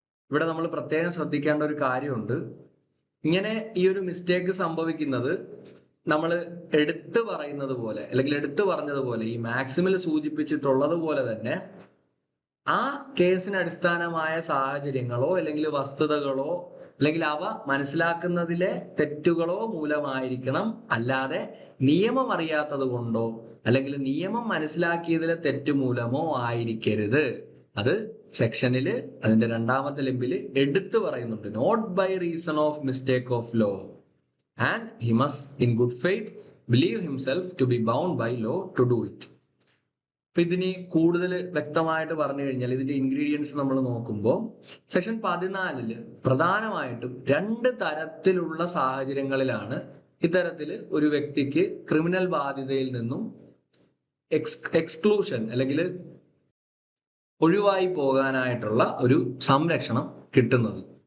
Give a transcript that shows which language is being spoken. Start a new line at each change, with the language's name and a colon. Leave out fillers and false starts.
Malayalam: ഇവിടെ നമ്മൾ പ്രത്യേകം ശ്രദ്ധിക്കേണ്ട ഒരു കാര്യമുണ്ട്. ഇങ്ങനെ ഈ ഒരു മിസ്റ്റേക്ക് സംഭവിക്കുന്നത് നമ്മൾ എടുത്തു പറയുന്നത് പോലെ അല്ലെങ്കിൽ എടുത്തു പറഞ്ഞതുപോലെ ഈ മാക്സിമിൽ സൂചിപ്പിച്ചിട്ടുള്ളത് പോലെ തന്നെ ആ കേസിന് അടിസ്ഥാനമായ സാഹചര്യങ്ങളോ അല്ലെങ്കിൽ വസ്തുതകളോ അല്ലെങ്കിൽ അവ മനസ്സിലാക്കുന്നതിലെ തെറ്റുകളോ മൂലമായിരിക്കണം, അല്ലാതെ നിയമം അറിയാത്തത് കൊണ്ടോ അല്ലെങ്കിൽ നിയമം മനസ്സിലാക്കിയതിലെ തെറ്റ് മൂലമോ ആയിരിക്കരുത്. അത് സെക്ഷനില് അതിന്റെ 2ാമത്തെ ലിമ്പിൽ എടുത്തു പറയുന്നുണ്ട്.
English: Not by reason of mistake of law and he must in good faith believe himself to be bound by law to do it.
Malayalam: അപ്പൊ ഇതിന് കൂടുതൽ വ്യക്തമായിട്ട് പറഞ്ഞു കഴിഞ്ഞാൽ ഇതിന്റെ ഇൻഗ്രീഡിയൻസ് നമ്മൾ നോക്കുമ്പോൾ സെക്ഷൻ 14 പ്രധാനമായിട്ടും 2 തരത്തിലുള്ള സാഹചര്യങ്ങളിലാണ് ഇത്തരത്തിൽ ഒരു വ്യക്തിക്ക് ക്രിമിനൽ ബാധ്യതയിൽ നിന്നും എക്സ്ക്ലൂഷൻ അല്ലെങ്കിൽ ഒഴിവായി പോകാനായിട്ടുള്ള ഒരു സംരക്ഷണം കിട്ടുന്നത്.